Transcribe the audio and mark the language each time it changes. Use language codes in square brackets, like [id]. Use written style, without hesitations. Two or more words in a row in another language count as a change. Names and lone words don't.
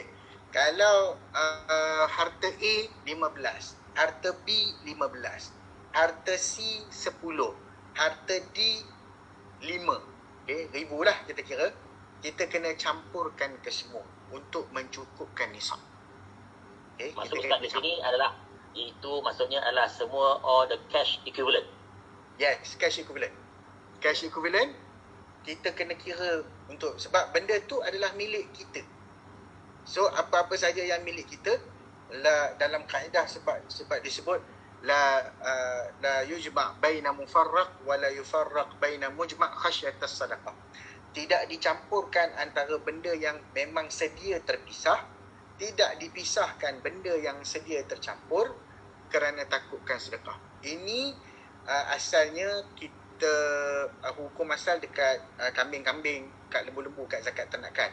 [ms] Kalau harta A 15, harta B 15, harta C 10, harta D 5. Okey, ribu lah kita kira. Kita kena campurkan ke semua untuk mencukupkan nisab. Okay, maksud Ustaz di sini adalah, itu maksudnya adalah semua [en] all the cash equivalent. Yes, cash equivalent. Cash equivalent [ms] kita kena kira untuk, sebab benda tu adalah milik kita. So apa-apa saja yang milik kita dalam kaedah, sebab disebut [ar] لا يجمع بين متفرق ولا يفرق بين مجتمع خشية الصدقة. [ms] Tidak dicampurkan antara benda yang memang sedia terpisah, tidak dipisahkan benda yang sedia tercampur kerana takutkan sedekah. Ini asalnya kita hukum asal dekat kambing-kambing, kat lembu-lembu, kat zakat ternakan.